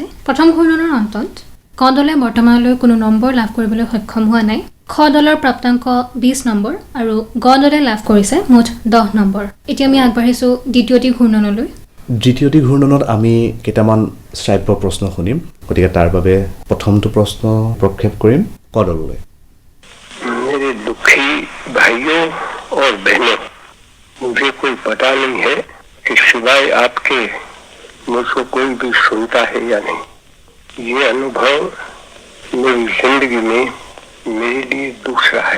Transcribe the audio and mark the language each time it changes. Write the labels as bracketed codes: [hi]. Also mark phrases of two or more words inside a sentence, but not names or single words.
[as] প্ৰথম ঘূৰ্ণনৰ অন্তত ক দলে বৰ্তমানলৈ কোনো নম্বৰ লাভ কৰিবলৈ সক্ষম হোৱা নাই। খ দলৰ প্ৰাপ্তাংক 20 নম্বৰ আৰু গ দলে লাভ কৰিছে মুঠ 10 নম্বৰ। এতিয়া আমি আগবাঢ়িছোঁ দ্বিতীয়টি ঘূৰ্ণনলৈ। দ্বিতীয়টি ঘূৰ্ণনত আমি কেইটামান শ্ৰাব্য প্ৰশ্ন শুনিম। গতিকে তাৰ বাবে প্ৰথমটো প্ৰশ্ন প্ৰক্ষেপ কৰিম ক দললৈ। [hi] मेरे दुखी भाइयों और बहनों, मुझे कोई पता नहीं है कि सिवाय आपके मुझको कोई भी सुनता है या नहीं। ये अनुभव मेरी जिंदगी में मेरे लिए दूसरा है।